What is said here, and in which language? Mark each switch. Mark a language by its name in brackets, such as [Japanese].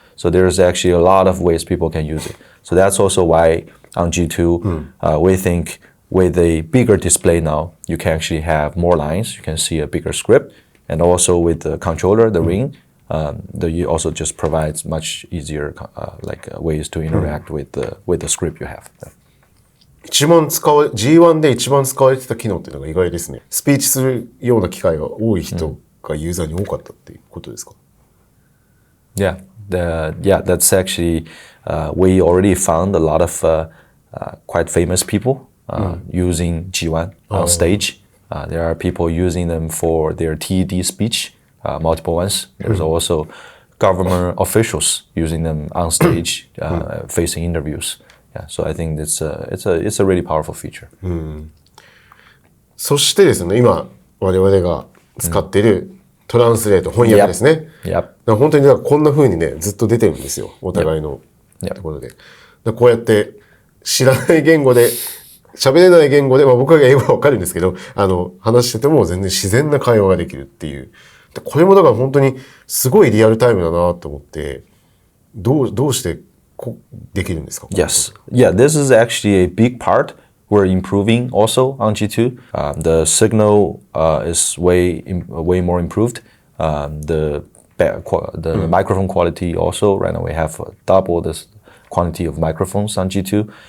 [English] So there's actually a lot of ways people can use it. So that's also why on G2, we think with a bigger display now, you can actually have more lines. You can see a bigger script. And also with the controller, the ring, it also just provides much easier ways to interact with the script you have. [Japanese] G1 で一番使われてた機能っていうのが意外ですね。スピーチするような機会が多い人がユーザーに多かったっていうことですか？ [English] Yeah, that's actually we already found a lot of quite famous people using G1 on stage. There are people using them for their TED speech, multiple ones. There's also government officials using them on stage, facing interviews. Yeah, so I think it's a really powerful feature. [Japanese] そしてですね、今我々が使っているトランスレート、翻訳ですね。本当にこんな風にね、ずっと出てるんですよ。お互いのところで。こうやって知らない言語で、喋れない言語で、僕は英語はわかるんですけど、話してても全然自然な会話ができるっていう。これもだから本当にすごいリアルタイムだなと思って、どうしてできるんですか？ [English] Yes. Yeah, this is actually a big part. We're improving also on G2. The signal is way more improved. The microphone quality also, right now we have double this quantity of microphones on G2.